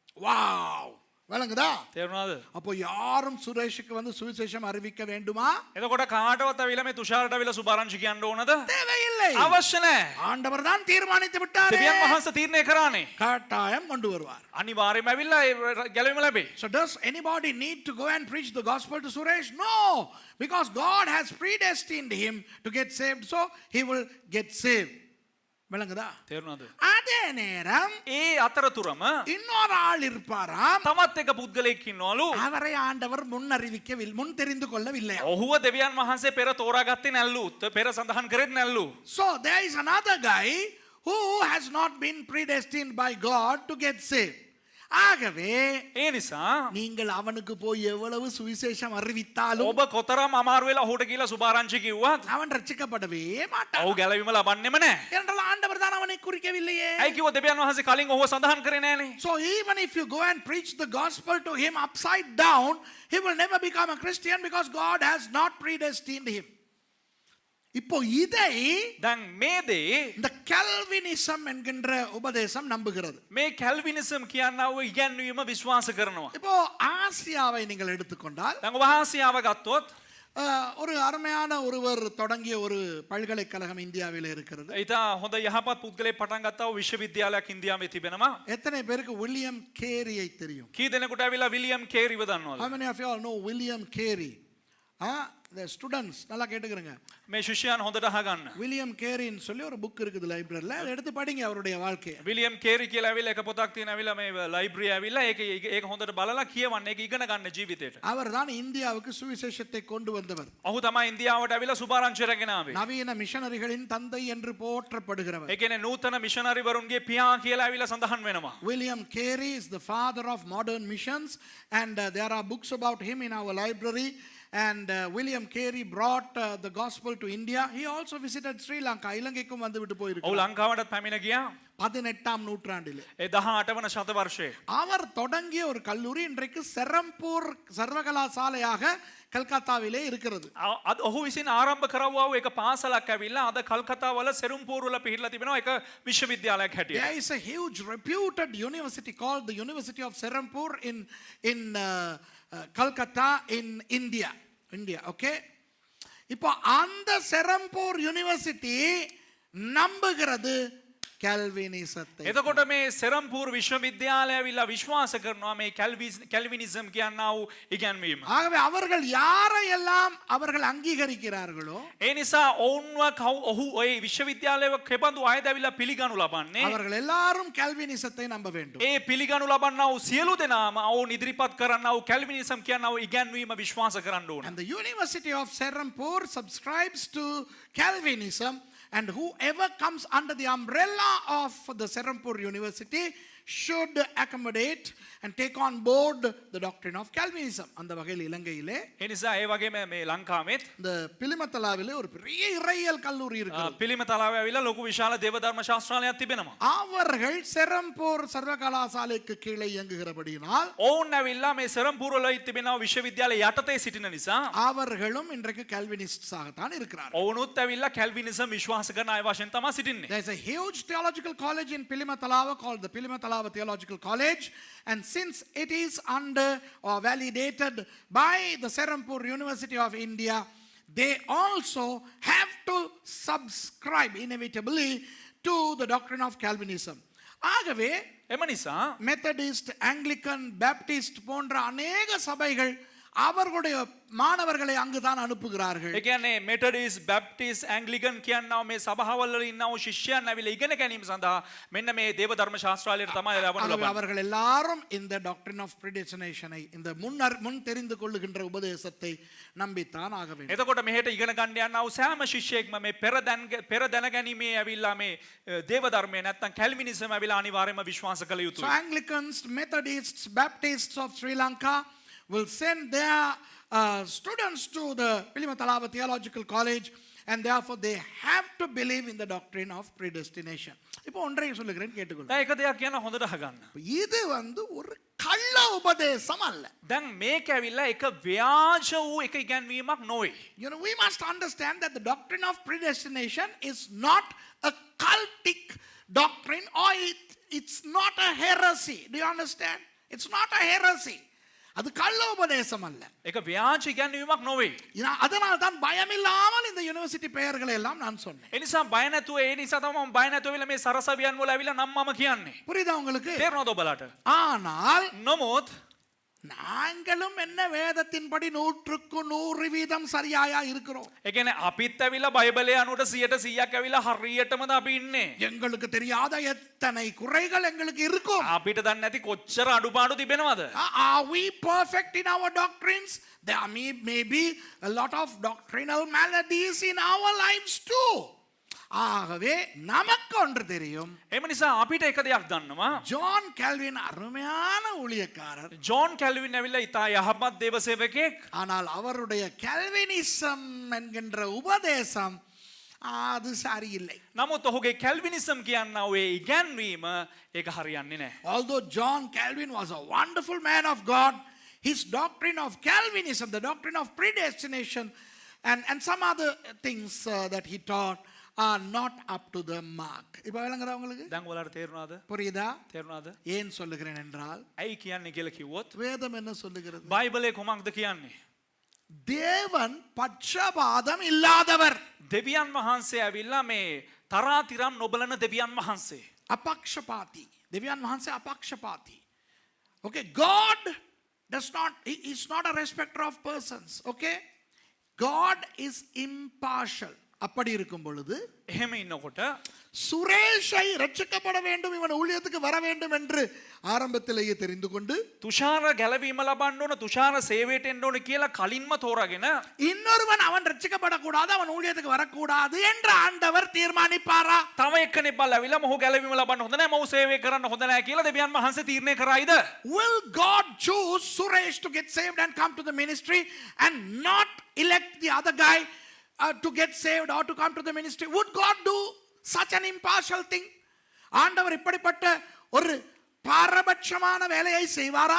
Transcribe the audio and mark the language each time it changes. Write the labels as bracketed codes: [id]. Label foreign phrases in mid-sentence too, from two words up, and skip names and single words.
[ta] Wow! விளங்குதா? [si] තේරුණාද? [ta] அப்போ யாரும் சுரேஷுக்கு வந்து சுவிசேஷம் அறிவிக்க வேண்டுமா? [si] එතකොට කාටවත් ඇවිල්ලා මේ තුෂාරට ඇවිල්ලා සුභාරංචි කියන්න ඕනද? [ta] தேவையில்லை. [si] අවශ්‍ය නැහැ. [ta] ஆண்டவர் தான் தீர்மானித்து விட்டாரே. [si] දෙවියන් වහන්සේ තීරණය කරානේ. [ta] கட்டாயம் கொண்டு வருவார். [si] අනිවාර්යයෙන්ම ඇවිල්ලා ගැලවීම ලැබේ. [en] So does anybody need to go and preach the gospel to Suresh? No, because God has predestined him to get saved, so he will get saved. [ta] விளங்குதா? [si] තේරුණාද? [ta] அதே நேரம் [si] ඒ අතරතුරම [ta] இன்னொரு ஆள் இருப்பாராம். [si] තමත් එක පුද්ගලයෙක් ඉන්නවලු. [ta] அவரை ஆண்டவர் முன் அறிவிக்கவில்லை, முன் தெரிந்து கொள்ளவில்லை. [si] ඔහුව දෙවියන් වහන්සේ පෙර තෝරාගත්තේ නැල්ලු. පෙර සඳහන් කරෙත් නැල්ලු. [en] So there is another guy who has not been predestined by God to get saved. [ta] ஆகவே [si] ඒ නිසා [ta] நீங்கள் அவனுக்கு போய் எவ்வளவு சுவிசேஷம் அறிவித்தாலும் [si] ඔබ කොතරම් අමාරු වෙලා ඔහුට කියලා සුභාරංචි කිව්වත් [ta] அவன் ரட்சிக்கப்படவே மாட்டான். [si] ඔහු ගැලවීම ලබන්නෙම නැහැ. [ta] என்றால் ஆண்டவர் தான் அவனை குறிக்கவில்லையே. [si] ඇයි කිව්ව දෙවියන් වහන්සේ කලින් ඔහුව සඳහන් කරේ නැහනේ. [en] So even if you go and preach the gospel to him upside down, he will never become a Christian because God has not predestined him. [ta] இப்போ இதை [si] දැන් මේ දේ [ta] இந்த கல்வினிசம் என்கின்ற உபதேசம் நம்புகிறது. [si] මේ කැල්විනිසම් කියනව ඉගැන්වීම විශ්වාස කරනවා. [ta] இப்போ ஆசியாவை நீங்கள் எடுத்துக்கொண்டால் [si] දැන් ඔබ ආසියාව ගත්තොත් [ta] ஒரு அருமையான ஒருவர் தொடங்கிய ஒரு பல்கலைக்கழகம் இந்தியாவில் இருக்கிறது. [si] ඊට හොඳ යහපත් පුද්ගලයෙක් පටන් ගත්තා වූ විශ්වවිද්‍යාලයක් ඉන්දියාවේ තිබෙනවා. [ta] எத்தனை பேருக்கு வில்லியம் கேரியை தெரியும்? [si] කී දෙනෙකුට ඇවිල්ලා විලියම් කේරිව දන්නවද? [en] How many of you all know William Carey? The students [ta] நல்லா கேட்டுக்கிறங்க. [si] මේ ශිෂ්‍යයන් හොඳට අහගන්න. [ta] வில்லியம் கேரின்னு சொல்லி ஒரு புக் இருக்குது லைப்ரரியில. அதை எடுத்து படிங்க அவருடைய வாழ்க்கையை. [si] විලියම් කේරි කියලා ඇවිල්ලා එක පොතක් තියෙන ඇවිල්ලා මේ ලයිබ්‍රරි ඇවිල්ලා ඒක හොඳට බලලා කියවන්න ඒක ඉගෙන ගන්න ජීවිතේට. [ta] அவர் தான் இந்தியாவுக்கு சுவிசேஷத்தை கொண்டு வந்தவர். [si] ඔහු තමයි ඉන්දියාවට ඇවිල්ලා සුභාරංචි රැගෙන ආවේ. [ta] நவீன மிஷனரிகளின் தந்தை என்று போற்றப்படுகிறவர். [si] ඒ කියන්නේ නූතන මිෂනරි වරුන්ගේ පියා කියලා ඇවිල්ලා සඳහන් වෙනවා. [en] William Carey is the father of modern missions, and there are books about him in our library. And William Carey brought the gospel to India. He also visited Sri Lanka. [ta] இலங்கைக்கும் வந்து விட்டு [si] ඔහු [ta] போயிருக்கிறார். [si] ලංකාවටත් පැමිණ ගියා. [ta] 18ஆம் நூற்றாண்டிலே. [si] 18 වන ශතවර්ෂයේ. [ta] அவர் தொடங்கிய ஒரு கல்லூரி இன்றைக்கு செரம்பூர் சர்வகலாசாலையாக கல்கத்தாவிலே இருக்கிறது. [si] ඔහු විසින් ආරම්භ කරවුවා වූ එක පාසලක් ඇවිල්ලා අද කල්කතාවල සෙරුම්පූර් වල පිහිටලා තිබෙනවා එක විශ්වවිද්‍යාලයක් හැටියට. [en] There is a huge reputed university called the University of Serampore in Calcutta in India. Okay? [ta] இப்போ அந்த செரம்பூர் யூனிவர்சிட்டி நம்புகிறது කැල්විනිසத்தை. [si] එතකොට මේ සෙරම්පූර් විශ්වවිද්‍යාලය ඇවිල්ලා විශ්වාස කරනවා මේ කැල්විනිසම් කියනා වූ ඉගැන්වීම. [ta] ஆகவே அவர்கள் யாரையெல்லாம் அவர்கள் அங்கீகரிக்கிறார்களோ [si] ඒ නිසා ඔහු ඔය විශ්වවිද්‍යාලයක කෙබඳු අයද ඇවිල්ලා පිළිගනු ලබන්නේ. [ta] அவர்கள் எல்லாரும் கல்வினிசத்தை நம்ப வேண்டும். [si] ඒ පිළිගනු ලබන්නා වූ සියලු දෙනාම ඔවුන් ඉදිරිපත් කරන්නා වූ කැල්විනිසම් කියනා වූ ඉගැන්වීම විශ්වාස කරන්න ඕන. [en] And the University of Serampore subscribes to Calvinism, and whoever comes under the umbrella of the Serampore University should accommodate and take on board the doctrine of Calvinism. [ta] அந்த வகையில் இலங்கையிலே [si] ඒ නිසා ඒ වගේම මේ ලංකාවෙත් [ta] இந்த பிலிமத்தலாவிலே ஒரு பெரிய இறையியல் கல்லூரி இருக்கிறது. [si] පිළිමතලාවේ ඇවිල්ලා ලොකු විශාල දේවධර්ම ශාස්ත්‍රාලයක් තිබෙනවා. [ta] அவர்கள் செரம்பூர் சர்வகலாசாலைக்கு கீழே இயங்குகிறபடியினால் [si] ඔවුන් ඇවිල්ලා මේ සෙරම්පූර් වල තිබෙනා විශ්වවිද්‍යාලය යටතේ සිටින නිසා [ta] அவர்களும் இன்றைக்கு கால்வினிஸ்ட்ஸ் ஆகத்தான் இருக்கிறார்கள். [si] ඔවුනුත් ඇවිල්ලා කැල්විනිසම් විශ්වාස කරන අය වශයෙන් තමයි සිටින්නේ. [en] There is a huge theological college in Pilimatalava called the Pilimatalava Theological College, and since it is under or validated by the Serampore University of India, they also have to subscribe inevitably to the doctrine of Calvinism. [ta] ஆகவே [si] එම නිසා [ta] மெத்தடிஸ்ட், ஆங்கிலிக்கன், பேப்டிஸ்ட் போன்ற அநேக சபைகள் அவர்களுடைய மாணவர்களை அங்குதான் அனுப்புகிறார்கள். [si] ඒ කියන්නේ මෙතඩිස්, බැප්ටිස්, ඇන්ග්ලිකන් කියනවා මේ සභාවල් වල ඉන්නව ශිෂ්‍යයන් ඇවිල්ලා ඉගෙන ගැනීම සඳහා මෙන්න මේ දේව ධර්ම ශාස්ත්‍රාලයට තමයි ලබන ලබන්නේ. [ta] அவர்கள் எல்லாரும் இந்த [en] doctrine of predestination, [ta] இந்த முன் தெரிந்து கொள்ளுகின்ற உபதேசத்தை நம்பித்தான் ஆக வேண்டும். [si] එතකොට මෙහෙට ඉගෙන ගන්න යනවා සෑම ශිෂ්‍යයෙක්ම මේ පෙර දැනගැනීමේ ඇවිල්ලා මේ දේව ධර්මය නැත්නම් කැල්විනිසම් ඇවිල්ලා අනිවාර්යයෙන්ම විශ්වාස කළ [en] So [si] යුතුයි. [en] Anglicans, Methodists, Baptists of Sri Lanka will send their students to the Pilimatalava Theological College, and therefore they have to believe in the doctrine of predestination. [ta] இப்போ ஒன்றையும் சொல்லுகிறேன் கேட்டுக்கொள்ளுங்க. [si] දැන් එක දෙයක් කියන හොඳට අහගන්න. [ta] இது ஒரு கள்ள உபதேசம் அல்ல. [si] දැන් මේක ඇවිල්ලා එක ව්‍යාජ වූ එක ඉගැන්වීමක් නොවේ. [en] You know, we must understand that the doctrine of predestination is not a cultic doctrine, or it's not a heresy. Do you understand? It's not a heresy. [ta] அது கள்ள உபதேசம் அல்ல. [si] එක ව්‍යාජ ඉගැන්වීමක් නොවේ. [ta] அதனால் தான் பயமில்லாமல் இந்த யூனிவர்சிட்டி பெயர்களை எல்லாம் நான் சொன்னேன். [si] ඒ නිසා බය නැතුව ඒ නිසා තමයි මම බය නැතුව ඇවිල්ලා මේ සරසවියන් වල ඇවිල්ලා නම් මම කියන්නේ. [ta] புரியுதா உங்களுக்கு? [si] තේරෙනවද ඔබලාට? [ta] ஆனால் [si] නමුත් [ta] நாங்களும் என்ன வேதத்தின்படி 100% சரியாயா இருக்கிறோம். [si] ඒ කියන්නේ අපිත් ඇවිල්ලා බයිබලයේ අනුවට 100%ක් ඇවිල්ලා හරියටමද අපි ඉන්නේ. [ta] எங்களுக்கு தெரியாத எத்தனை குறைகள் எங்களுக்கு இருக்கும். [si] අපිට දන්නේ නැති කොච්චර අඩුපාඩු තිබෙනවද? [en] Are we perfect in our doctrines? There may be a lot of doctrinal maladies in our lives too. [ta] ஆகவே நமக்கு ஒன்று தெரியும். [si] එම නිසා අපිට එක දෙයක් දන්නවා. [ta] ஜான் கால்வின் அருமையான ஊழியக்காரர். [si] ජෝන් කැල්වින් ඇවිල්ලා ඉතා යහපත් දේව සේවකයෙක්. [ta] ஆனால் அவருடைய கல்வினிசம் என்கின்ற உபதேசம் அது சரியில்லை. [si] නමුත් ඔහුගේ කැල්විනිසම් කියනා ඒ ඉගැන්වීම ඒක හරියන්නේ නැහැ. [en] Although John Calvin was a wonderful man of God, his doctrine of Calvinism, the doctrine of predestination, and some other things that he taught are not up to the mark. [ta] இப்போ விளங்குதா உங்களுக்கு? [si] දැන් ඔයාලට තේරුණාද? [ta] புரியுதா? [si] තේරුණාද? [ta] ஏன் சொல்லுகிறேன் என்றால் [si] ඇයි කියන්නේ කියලා කිව්වොත් [ta] வேதம் என்ன சொல்லுகிறது? [si] බයිබලයේ කොමක්ද කියන්නේ? [ta] தேவன் பட்சபாதம் இல்லாதவர். [si] දෙවියන් වහන්සේ ඇවිල්ලා මේ තරාතිරම් නොබලන දෙවියන් වහන්සේ. [ta] அபக்ஷபாதி. [si] දෙවියන් වහන්සේ [ta] அபக்ஷபாதி. [en] Okay, God does not, he is not a respecter of persons. Okay? God is impartial. [ta] அப்படி இருக்கும் பொழுது [si] එහෙම ඉන්නකොට [ta] சுரேஷை ரட்சிக்கப்பட வேண்டும், இவன் ஊழியத்துக்கு வர வேண்டும் என்று ஆரம்பத்திலேயே தெரிந்து கொண்டு [si] තුෂාර ගැලවීම ලබන්න ඕන, තුෂාර සේවයට එන්න ඕන කියලා කලින්ම තෝරාගෙන [ta] இன்னொருவன் அவன் ரட்சிக்கப்படக்கூடாது, அவன் ஊழியத்துக்கு வரக்கூடாது என்று ஆண்டவர் தீர்மானிப்பாரா? [si] තව එක්කෙනෙක් බලවිලා මොහු ගැලවීම ලබන්න හොඳ නැහැ, මොහු සේවය කරන්න හොඳ නැහැ කියලා දෙවියන් වහන්සේ තීරණය කරයිද? [en] Will God choose Suresh to get saved and come to the ministry and not elect the other guy to get saved or to come to the ministry? Would God do such an impartial thing? [ta] ஆண்டவர் இப்படிப்பட்ட ஒரு பாரபட்சமான வேலையை செய்வாரா?